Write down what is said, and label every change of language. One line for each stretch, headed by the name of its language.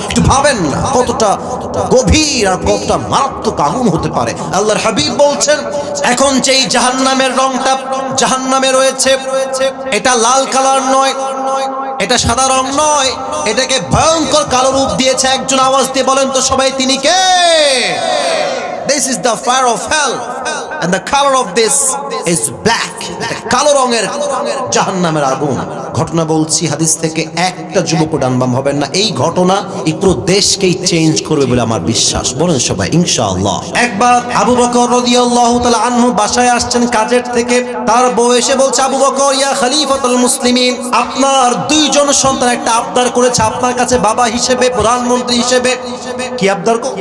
Bangla: একটু ভাবেন না কতটা গভীর আর কতটা মারাত্মক আগুন হতে পারে। আল্লাহর হাবিব বলছেন, এখন যেই জাহান্নামের রংটা জাহান্নামে রয়েছে, এটা লাল কালার নয়, এটা সাদা রং নয়, এটাকে ভয়ঙ্কর কালো রূপ দিয়েছে একজন। আওয়াজ দিয়ে বলেন তো সবাই তিনি কে?
English: This is the fire of hell and the color of this is black.
Bangla: কালো রঙের জাহান্নামের আগুন। ঘটনা বলছি হাদিস থেকে, একটা যুবকও ডানবাম হবেন না। এই ঘটনা এই পুরো দেশকেই চেঞ্জ করবে বলে আমার বিশ্বাস। বলেন সবাই ইনশাআল্লাহ। একবার আবু বকর রাদিয়াল্লাহু তাআলা আনহু বাসায় আসছেন কাজের থেকে। তার বউ এসে বলছে, আবু বকর ইয়া খলিফাতুল মুসলিমিন, আপনার 2 জন সন্তান একটা আবদার করেছে আপনার কাছে বাবা হিসেবে, প্রধানমন্ত্রী হিসেবে। কি আবদার?